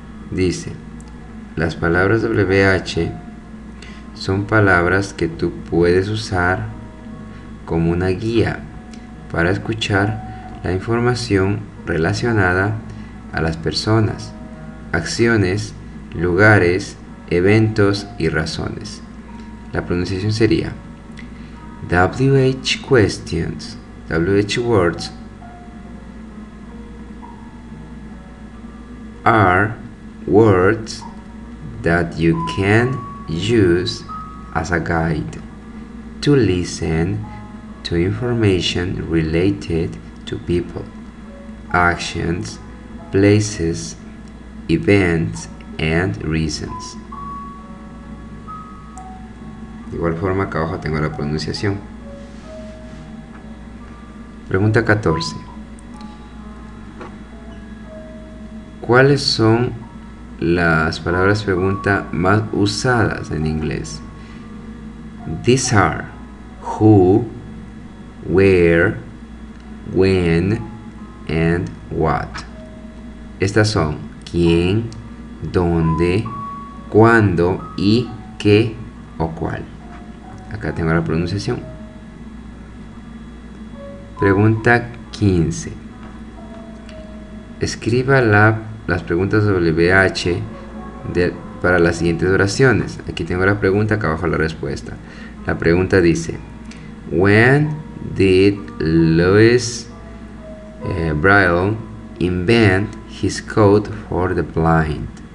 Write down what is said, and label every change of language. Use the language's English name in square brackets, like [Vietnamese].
[Spanish] Dice, las palabras WH son palabras que tú puedes usar como una guía para escuchar la información relacionada a las personas, acciones, lugares, eventos y razones. La pronunciación sería [English] WH questions, WH words are words that you can use as a guide to listen to information related to people, actions, places, events, and reasons. [Spanish] De igual forma, acá abajo tengo la pronunciación. Pregunta 14. ¿Cuáles son las palabras pregunta más usadas en inglés? [English] These are who, where, when, and what. [Spanish] Estas son quién, dónde, cuándo y qué o cuál. Acá tengo la pronunciación. Pregunta 15. Escriba las preguntas WH para las siguientes oraciones. Aquí tengo la pregunta, acá abajo la respuesta. La pregunta dice: [English] When did Louis Braille invent his code for the blind?